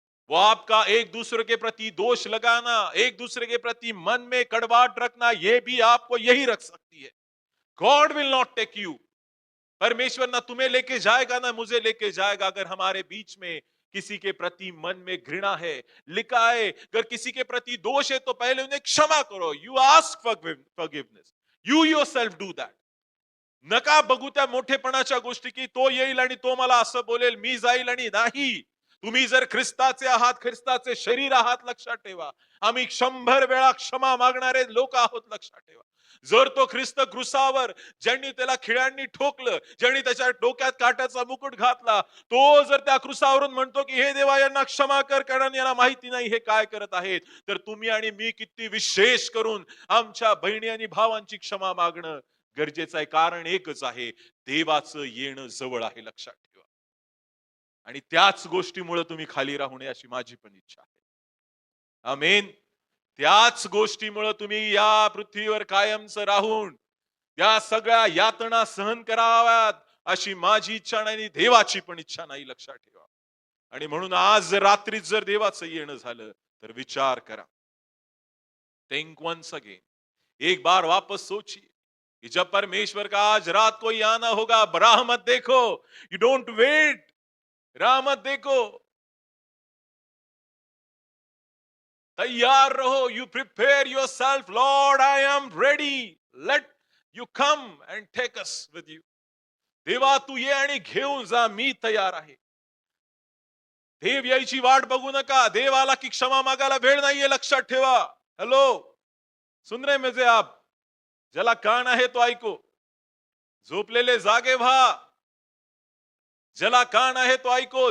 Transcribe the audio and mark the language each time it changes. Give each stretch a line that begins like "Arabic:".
Hindi: वो आपका एक दूसरे के प्रति दोष लगाना, एक दूसरे के प्रति मन में कड़वाहट रखना, ये भी आपको यही रख सकती है.
English: God will not take you.
Hindi: परमेश्वर ना तुम्हें लेके जाएगा ना मुझे लेके जाएगा अगर हमारे बीच में किसी के प्रति मन में घृणा है. लिखा है, अगर किसी के प्रति दोष है तो पहले उन्हें क्षमा करो.
English: You ask forgiveness. You yourself do that.
Marathi: नका बघू त्या मोठेपणाच्या गोष्टी की तो येईल आणि तो मला असं बोलेल, मी जाईल आणि नाही. तुम्ही जर ख्रिस्ताचे आहात, ख्रिस्ताचे शरीर आहात, लक्षात ठेवा. आम्ही 100 वेळा क्षमा मागणारे लोक आहोत, लक्षात ठेवा. जर तो ख्रिस्त क्रुसावर ज्यांनी त्याला खिळ्यांनी ठोकलं, ज्यांनी त्याच्या डोक्यात काट्याचा मुकुट घातला, तो जर त्या क्रुसावरून म्हणतो की हे देवा यांना क्षमा कर कारण यांना माहिती नाही हे काय करत आहेत, तर तुम्ही आणि मी किती विशेष करून आमच्या बहिणी आणि भावांची क्षमा मागणं गरजेचं आहे. कारण एकच आहे, देवाचं येणं जवळ आहे, लक्षात ठेवा. आणि त्याच गोष्टीमुळे तुम्ही खाली राहू नये अशी माझी पण इच्छा आहे. आमेन. त्याच गोष्टीमुळे तुम्ही या पृथ्वीवर कायमचं राहून त्या सगळ्या यातना सहन कराव्यात अशी माझी इच्छा नाही आणि देवाची पण इच्छा नाही, लक्षात ठेवा. आणि म्हणून आज रात्रीच जर देवाचं येणं झालं तर विचार करा.
English: Think once again.
Hindi: एक बार वापस सोचिए कि जब परमेश्वर का आज रात को ही आना होगा, राह मत देखो.
English: You don't wait.
Hindi: राह मत देखो, तैयार रहो.
English: You prepare yourself. Lord I am ready. Let you come and take us with you.
Marathi: देवा तू ये आणि घेऊन जा, मी तयार आहे. देव यायची वाट बघू नका. देव आला की क्षमा मागायला वेळ नाहीये, लक्षात ठेवा. हॅलो,
Hindi: सुन रहे मुझे आप?
Marathi: ज्याला कान आहे तो ऐको. झोपलेले जागे व्हा. ज्याला कान आहे तो ऐको.